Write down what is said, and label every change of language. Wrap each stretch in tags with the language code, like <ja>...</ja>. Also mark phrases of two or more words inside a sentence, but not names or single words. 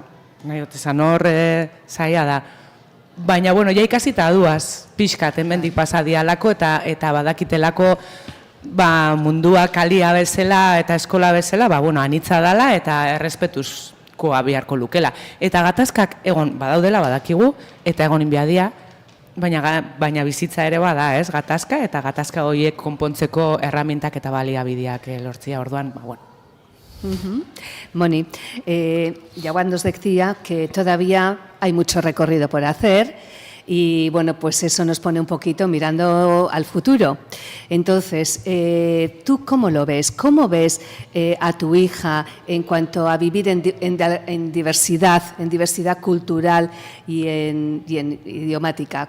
<eu>Nahi dut esan hor zaila da. Baina, ja ikasita duaz, pixkat, hemendik pasa dialako eta badakitelako mundua kalia bezala eta eskola bezala, anitza dela eta errespetuzkoa biharko lukela. Eta gatazkak egon badaudela badakigu eta egon inbiadia, baina bizitza ere bada, ez, gatazka eta gatazka horiek konpontzeko erramintak eta baliabideak lortzia orduan,</eu> <es>Moni, Yaguan nos decía que todavía hay mucho recorrido por hacer y bueno, pues eso nos pone un poquito mirando al futuro. Entonces, ¿tú cómo lo ves? ¿Cómo ves a tu hija en cuanto a vivir en diversidad cultural y en idiomática?</es>